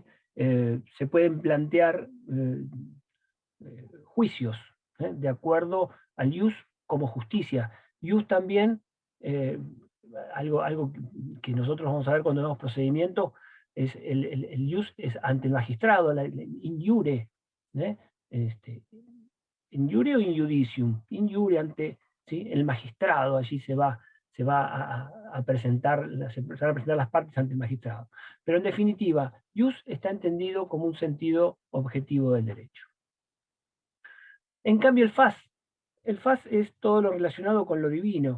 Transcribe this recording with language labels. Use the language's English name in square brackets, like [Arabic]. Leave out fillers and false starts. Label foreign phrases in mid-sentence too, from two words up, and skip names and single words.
[Spanish] Se pueden plantear juicios de acuerdo al ius como justicia. Ius también, algo que nosotros vamos a ver cuando vemos procedimiento, es el ius es ante el magistrado, [Latin] in iure, in iure o in judicium, in iure ante, [Spanish] ¿sí? El magistrado, allí se va a presentar, se van a presentar las partes ante el magistrado. Pero en definitiva, ius está entendido como un sentido objetivo del derecho. En cambio el fas es todo lo relacionado con lo divino.